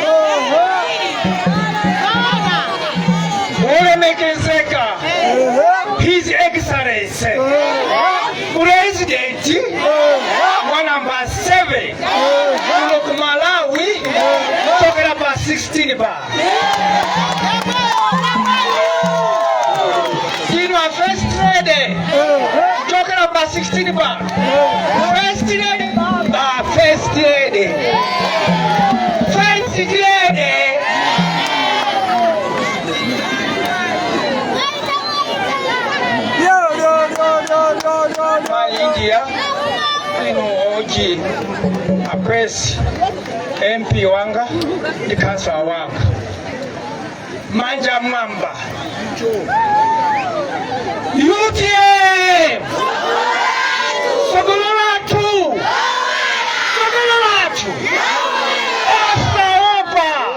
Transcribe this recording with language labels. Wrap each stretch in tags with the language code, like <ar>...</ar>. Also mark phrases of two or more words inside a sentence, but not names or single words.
<ny>olemekezeka</ny> <en>His Excellency President</en> <ny>wa namba 7 kuno ku Malawi chokera pa 16 ba</ny> <en>First lady, talking about 16 bar. First lady, first lady. First lady. My India, Oji, a press, MP Wanga, the council Wanga.</en> <ny>Manja Mamba. UTM! Sogolatu! Osa Opa!</ny>